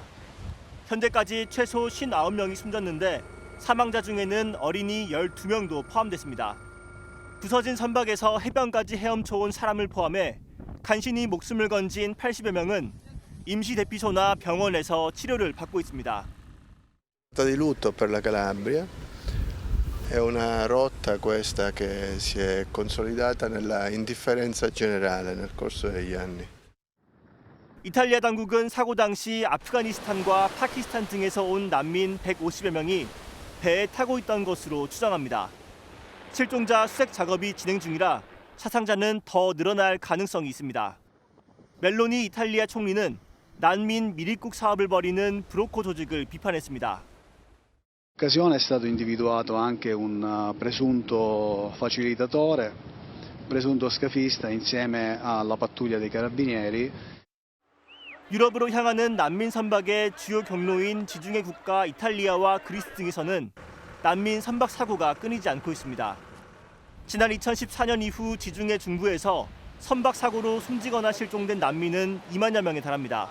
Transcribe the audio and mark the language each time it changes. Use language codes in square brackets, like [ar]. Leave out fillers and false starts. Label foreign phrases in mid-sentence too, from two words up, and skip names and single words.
[ko] 현재까지 최소 59명이 숨졌는데 사망자 중에는 어린이 12명도 포함됐습니다. 부서진 선박에서 해변까지 헤엄쳐온 사람을 포함해 간신히 목숨을 건진 80여 명은 임시 대피소나 병원에서 치료를 받고 있습니다. [it] Di lutto per la Calabria. È una rotta questa che si è consolidata nella indifferenza generale nel corso degli anni. [ko] 이탈리아 당국은 사고 당시 아프가니스탄과 파키스탄 등에서 온 난민 150여 명이 배에 타고 있던 것으로 추정합니다. 실종자 수색 작업이 진행 중이라 사상자는 더 늘어날 가능성이 있습니다. 멜로니 이탈리아 총리는 난민 밀입국 사업을 벌이는 브로커 조직을 비판했습니다. [it] In occasione è stato individuato anche un presunto facilitatore, presunto scafista insieme alla pattuglia dei carabinieri. [ko] 유럽으로 향하는 난민 선박의 주요 경로인 지중해 국가 이탈리아와 그리스 등에서는 난민 선박 사고가 끊이지 않고 있습니다. 지난 2014년 이후 지중해 중부에서 선박 사고로 숨지거나 실종된 난민은 2만여 명에 달합니다.